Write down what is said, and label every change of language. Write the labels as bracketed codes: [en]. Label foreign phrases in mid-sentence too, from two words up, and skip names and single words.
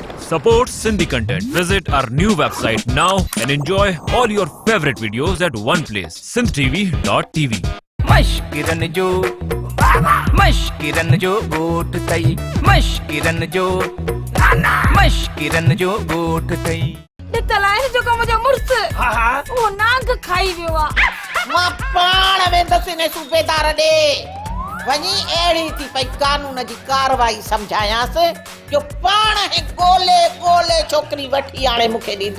[en] Support Sindhi content. Visit our new website now and enjoy all your favorite videos at one place. sindhtv.tv. [sd] मश्किरन जो गोठ तई मश्किरन जो गोठ तई तलाए जो कम जो मुर्स वो नांग खाई वियो आहे मां पाण वेंदसि इन सूबेदार ॾे वञी अहिड़ी थी पई कानून जी कार्रवाई सम्झायांसि जो पाण ही ॻोल्हे छोकिरी वठी आणे मूंखे ॾींदो।